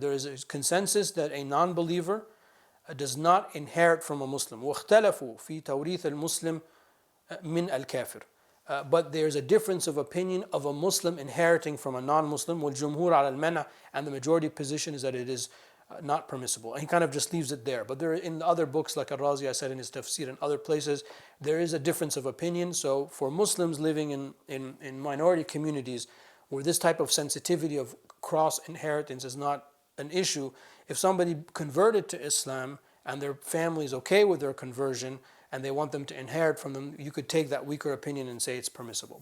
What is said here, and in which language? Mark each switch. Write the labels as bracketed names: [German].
[English] There is a consensus that a non-believer does not inherit from a Muslim. [Arabic] واختلفوا في توريث المسلم من الكافر. [English] But there is a difference of opinion of a Muslim inheriting from a non-Muslim. [Arabic] والجمهور على المنع, [English] and the majority position is that it is not permissible. And he kind of just leaves it there. But there, in other books like Ar-Razi, I said in his tafsir and other places, there is a difference of opinion. So for Muslims living in minority communities where this type of sensitivity of cross inheritance is not an issue, if somebody converted to Islam and their family is okay with their conversion and they want them to inherit from them, you could take that weaker opinion and say it's permissible.